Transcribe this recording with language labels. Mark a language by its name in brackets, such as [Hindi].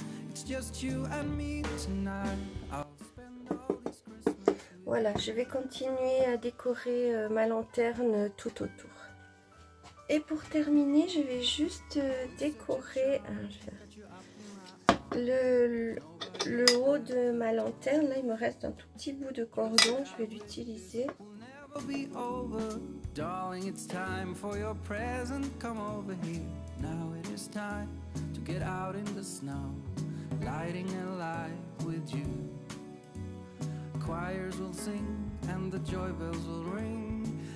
[English] It's just you and me tonight. I'll spend all this Christmas. [French] Voilà, je vais continuer à décorer ma lanterne tout autour. Et pour terminer, je vais juste décorer le haut de ma lanterne. Là, il me reste un tout petit bout de cordon, je vais l'utiliser. [English] Be over, darling, it's time for your present. Come over here. Now it is time to get out in the snow, lighting a light with you. Choirs will sing and the joy bells will ring.